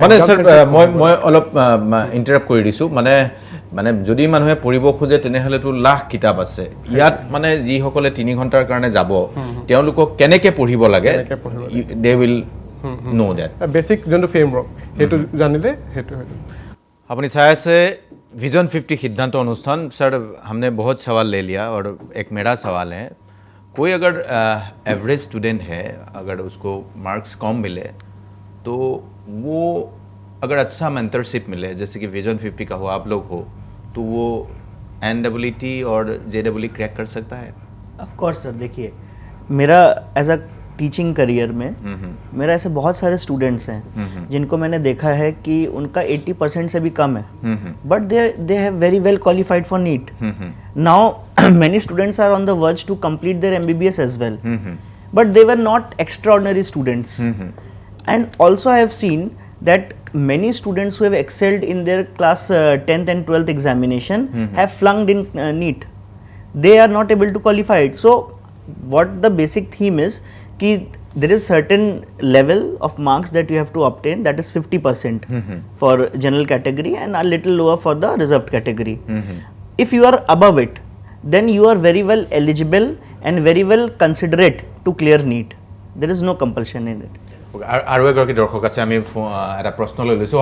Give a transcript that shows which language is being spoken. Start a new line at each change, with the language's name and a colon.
Assamese: মানে ছাৰ মই অলপ ইণ্টাৰাপ্ট কৰি দিছোঁ, মানে যদি মানুহে পঢ়িব খোজে তেনেহ'লেতো লাখ কিতাপ আছে। ইয়াত মানে যিসকলে 3 ঘণ্টাৰ কাৰণে যাব, তেওঁলোকক কেনেকৈ পঢ়িব লাগে,
English: they will know that
Assamese: basic যোনটো ফ্ৰেমৱৰ্ক সেইটো জানিলে সেইটো হয়।
Hindi: अपनी छाया से विजन 50 सिद्धांत अनुष्ठान। सर, हमने बहुत सवाल ले लिया और एक मेरा सवाल है, कोई अगर एवरेज स्टूडेंट है, अगर उसको मार्क्स कम मिले तो वो अगर अच्छा मेंटरशिप मिले, जैसे कि विजन 50 का हो, आप लोग हो, तो वो NEET और JEE क्रैक कर सकता है? ऑफ कोर्स सर, देखिए मेरा एज अ टीचिंग करियर में मेरा ऐसे बहुत सारे स्टूडेंट्स हैं जिनको मैंने देखा है कि उनका 80% से भी कम है,
English: But they have very well qualified for NEET. Now many students are on the verge to complete their MBBS as well, but they were not extraordinary students. And also I have seen that many students who have excelled in their class 10th and 12th examination have flunked in NEET. They are not able to qualify it. So what the basic theme is, कि there is certain level of marks that you have to obtain, that is 50% for general category and a little lower for the reserved category. If you are above it, then you are very well eligible and very well considerate to clear NEET. There is no compulsion in it.
Assamese: আৰু এগৰাকী দৰ্শক আছে, আমি এটা প্ৰশ্ন লৈ লৈছোঁ।